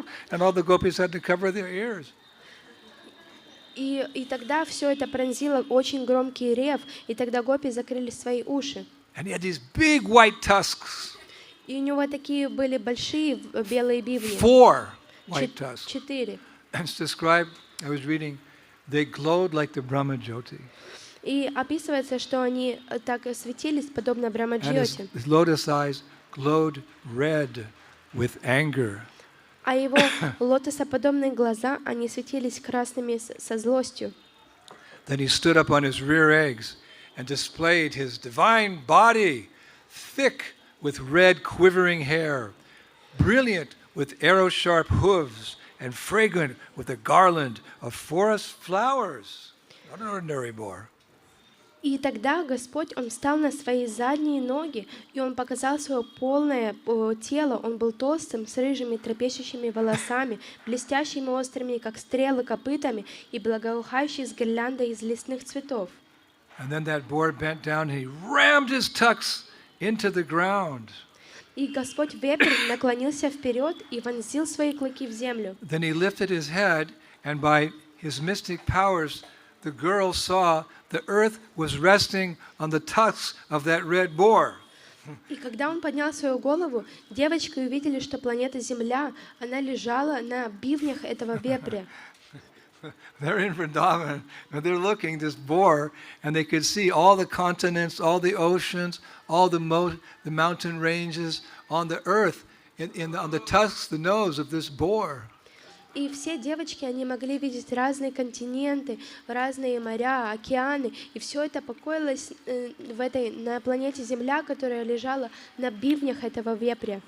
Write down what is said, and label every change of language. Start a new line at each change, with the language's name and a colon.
English: And all the gopis had to cover their ears.
Russian: И тогда все это пронзило очень громкий рев, и тогда гопи закрыли свои уши.
English: And he had these big white tusks.
Russian: И у него такие были большие белые бивни.
English: 4 white tusks. 4. It's described, I was reading they glowed like the Brahma Jyoti.
Russian: И описывается, что они так светились, подобно
English: And
Russian: Брамаджьоти.
English: his lotus eyes glowed red with anger.
Russian: А его лотосоподобные глаза, они светились красными со злостью.
English: Then he stood up on his rear eggs and displayed his divine body, thick with red quivering hair, brilliant with arrow-sharp hooves, and fragrant with a garland of forest flowers. Not an ordinary boar.
Russian: И тогда Господь, Он встал на свои задние ноги, и Он показал свое полное тело. Он был толстым, с рыжими трепещущими волосами, блестящими острыми, как стрелы, копытами, и благоухающий с гирляндой из лесных цветов.
English: And then that boar bent down and he rammed his tucks into the ground.
Russian: И Господь вепрь наклонился вперед и вонзил свои клыки в землю.
English: Then he lifted his head, and by his mystic powers, the girl saw the earth was resting on the tusks of that red boar.
Russian: И когда он поднял свою голову, девочки увидели, что планета Земля, она лежала на бивнях этого вепря.
English: They're in Vrindavan, and they're looking this boar, and they could see all the continents, all the oceans, all the mountain ranges on the earth, on the tusks, the nose of this boar.
Russian: И все девочки, они могли видеть разные континенты, разные моря, океаны, и все это покоилось на планете Земля, которая лежала на бивнях этого вепря.